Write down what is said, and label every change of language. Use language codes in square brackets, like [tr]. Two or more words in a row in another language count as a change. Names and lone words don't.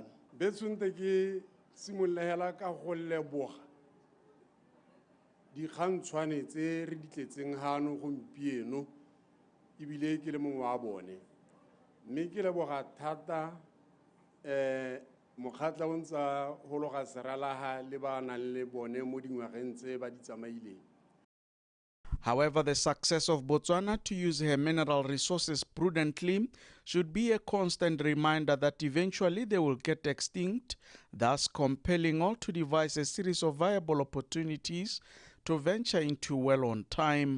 [tn] Betsunte ke simolehela ka go leboga dikgantshwane tse re di tletseng hano gompieno ebile ke le mongwe wa bone mme ke leboga thata mokgatla o ntsa hologa seralaha le ba nang le bone mo dingwageng tse ba di tsamaileng. [en] However, the success of Botswana to use her mineral resources prudently should be a constant reminder that eventually they will get extinct, thus compelling all to devise a series of viable opportunities to venture into well on time.